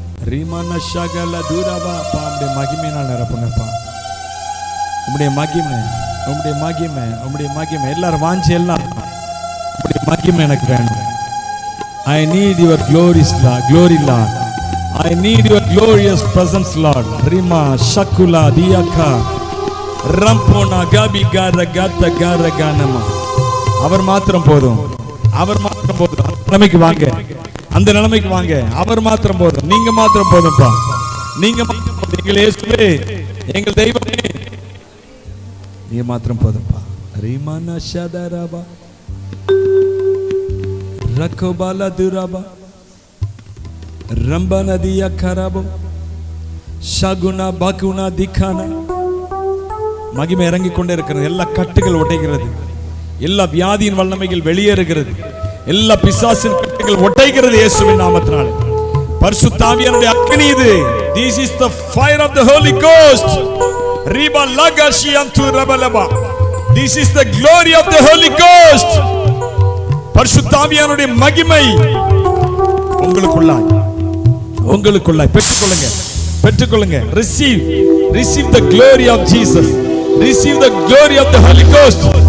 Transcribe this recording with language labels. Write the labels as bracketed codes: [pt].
[ta] ரீமான ஷகல தூரபா பாம்பே மகிமையினால் நிரப்புங்கப்பா. உம்முடைய மகிமை, உம்முடைய மகிமை, உம்முடைய மகிமை. எல்லாரும் வாஞ்சி, எல்லாம் உம்முடைய மகிமை எனக்கு வேணும். [en] I need your glory, Lord. I need your glorious presence, Lord. Rima shakula diyaka rampona gabi garagata garaganama. [ta] அவர் மாத்திரம் போதும், அவர் மாத்திரம் போதும். அந்த நிலைமைக்கு வாங்க, அந்த நிலைமைக்கு வாங்க. அவர் மாத்திரம் போதும், நீங்க மாத்திரம் போதும்பா, நீங்க மாத்திரம் போதும். எங்கள் இயேசுவே, எங்கள் தெய்வமே, நீங்க மாத்திரம் போதும்பா. ரீமானா ஷதரபா ரகோபாலா துரபா ரம்பனதியா கரபோ ஷகுனா பகுனா திகானா. மகிமை இறங்கிக் கொண்டே இருக்கிறது. எல்லா கட்டுகள் உடைகிறது, எல்லா வியாதியின் வல்லமைகள் வெளியேறுகிறது, எல்லா பிசாசின் கட்டுகள் உடைகிறது இயேசுவின் நாமத்தினாலே. பரிசுத்த ஆவியானவருடைய அக்கினி இது. [en] This is the fire of the Holy Ghost. Riba lagashiantu rabalaba. This is the glory of the Holy Ghost. [ta] பரிசுத்த ஆவியானவருடைய மகிமை உங்களுக்குள்ளாய், உங்களுக்குள்ளாய் பெற்றுக்கொள்ளுங்க, பெற்றுக்கொள்ளுங்க. [en] Receive the glory of Jesus. Receive the glory of the Holy Ghost.